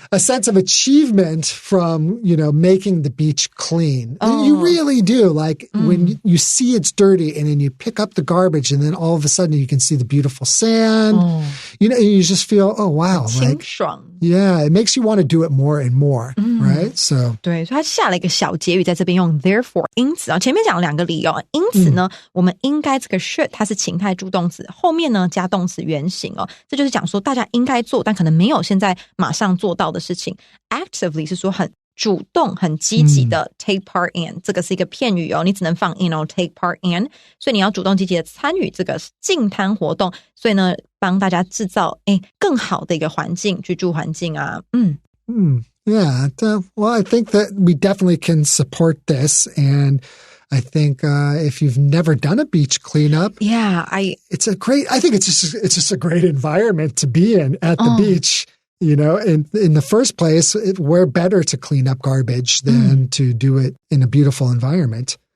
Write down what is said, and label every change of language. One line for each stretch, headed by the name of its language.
English: A sense of achievement from, making the beach clean. You really do. Like when you see it's dirty and then you pick up the garbage and then all of a sudden you can see the beautiful sand. You just feel, oh, wow.
Chinese: 清爽.
English: Yeah, it makes you want to do it more and more, right? So
Chinese: 对，所以他下了一个小结语在这边用 therefore 因此前面讲了两个理由，因此呢，我们应该这个 should 它是情态助动词，后面呢加动词原形这就是讲说大家应该做但可能没有现在马上做到的事情。 actively 是说很主动很积极的
English: take part in，
Chinese: 这个是一个片语你只能放 in take part in， 所以你要主动积极的参与这个净滩活动，所以呢帮大家制造更好的一个环境，居住环境啊。
English: Yeah, well, I think that we definitely can support this, and I think if you've never done a beach cleanup, I think it's just a great environment to be in at the beach. In the first place, we're better to clean up garbage than to do it in a beautiful environment.